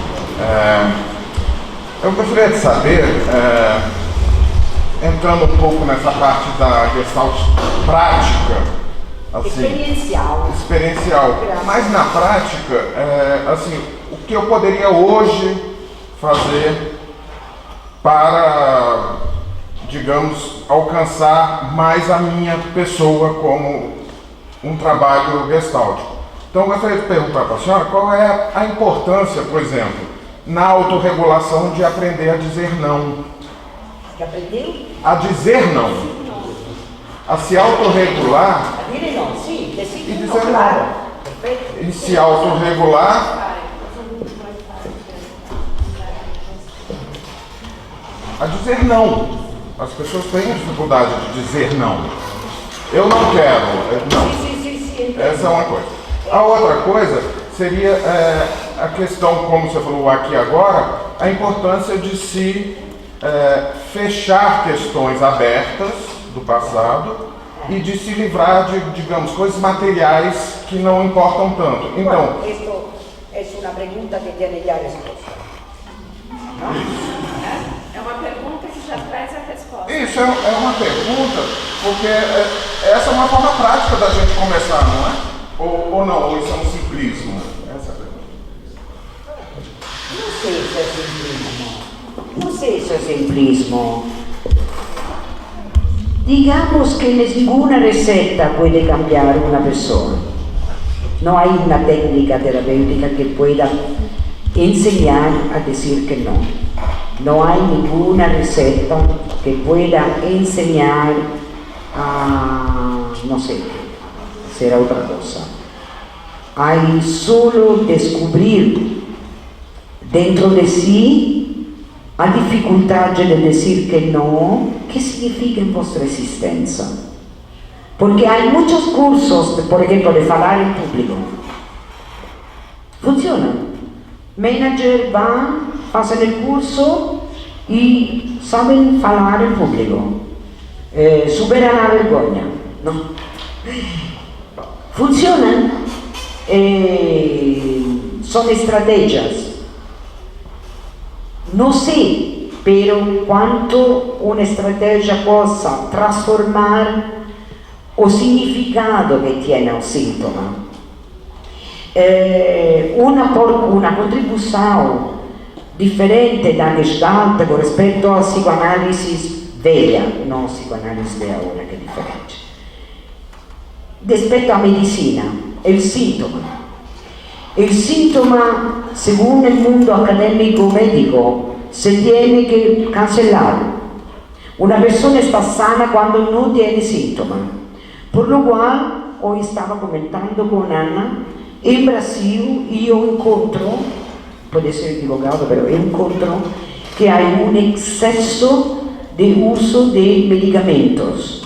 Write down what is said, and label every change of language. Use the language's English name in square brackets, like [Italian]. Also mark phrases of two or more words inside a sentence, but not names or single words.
[Portuguese] Eu gostaria de saber, entrando um pouco nessa parte da Gestalt prática, assim, experiencial, mas na prática, assim, o que eu poderia hoje fazer para, digamos, alcançar mais a minha pessoa como um trabalho gestáltico. Então eu gostaria de perguntar para a senhora qual é a importância, por exemplo, na autorregulação de aprender a dizer não. Que aprendeu? A dizer não. a se autorregular [Italian] A dire no, sì, [Portuguese] decir e no, dizer claro. não. Perfetto. E se autorregular a dizer não. As pessoas têm dificuldade de dizer não. Eu não quero, não. Sì. Essa é uma coisa. A outra coisa seria a questão, como você falou aqui agora, a importância de se fechar questões abertas do passado e de se livrar de, digamos, coisas materiais que não importam tanto. Então, [Italian] Questo è una pregunta che tiene già risposta. [Portuguese] É uma pergunta que já traz a resposta. isso é uma pergunta, porque essa é uma forma prática da gente começar, não é? Ou não, ou isso é um simplismo? Essa é a pergunta. [Italian] Non sei se è simplismo. Non sei se è simplismo. [Spanish] Digamos que ninguna receta puede cambiar una persona. No hay una técnica terapéutica que pueda enseñar a decir que no. No hay ninguna receta que pueda enseñar a, no sé, será otra cosa. Hay solo descubrir dentro de sí [Portuguese] a dificultade de dizer que não, que significa em vossa existência. Porque há muitos cursos, por exemplo, de falar em público. Funciona. Manager vão, fazem o curso e sabem falar em público. Superam a vergonha. Não. Funcionam. São estratégias. [Italian] Non sei però quanto un'estrategia possa trasformare o significato che tiene un sintomo. Una contribuzione differente da Gestalt con rispetto alla psicoanalisi vecchia, non psicoanalisi di ora, che è differente. Rispetto alla medicina, è il sintomo. [Spanish] El síntoma, según el mundo académico médico, se tiene que cancelar. Una persona está sana cuando no tiene síntoma. Por lo cual, hoy estaba comentando con Ana, en Brasil yo encuentro, puede ser equivocado, pero yo encuentro que hay un exceso de uso de medicamentos.